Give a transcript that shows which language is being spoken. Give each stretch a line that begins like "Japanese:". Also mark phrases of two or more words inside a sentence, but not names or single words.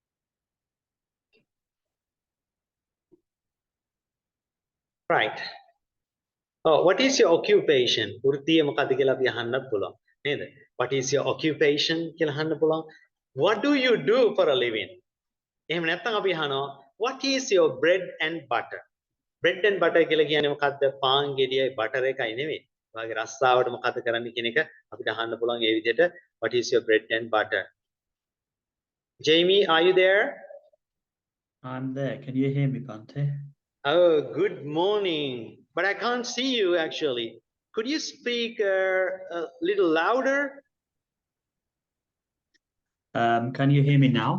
English: Right. what is your occupation?
Sinhala: වෘත්තිය මොකක්ද කියලා අපි අහන්නත් පුළුවන්. නේද?
English: What is your occupation
Sinhala: කියලා අහන්න පුළුවන්.
English: What do you do for a living?
Sinhala: එහෙම නැත්නම් අපි අහනවා
English: what is your bread and butter? Bread and butter
Sinhala: කියලා කියන්නේ මොකක්ද? පාන් ගෙඩියයි butter එකයි නෙවෙයි. ඔයාගේ රස්සාවට මොකද කරන්න කියන එක අපිට අහන්න පුළුවන් ඒ විදිහට
English: what is your bread and butter? Jamie, are you there? I'm there. Can you hear me, Bante? Oh, good morning. But I can't see you actually. Could you speak a little louder? Can you hear me now?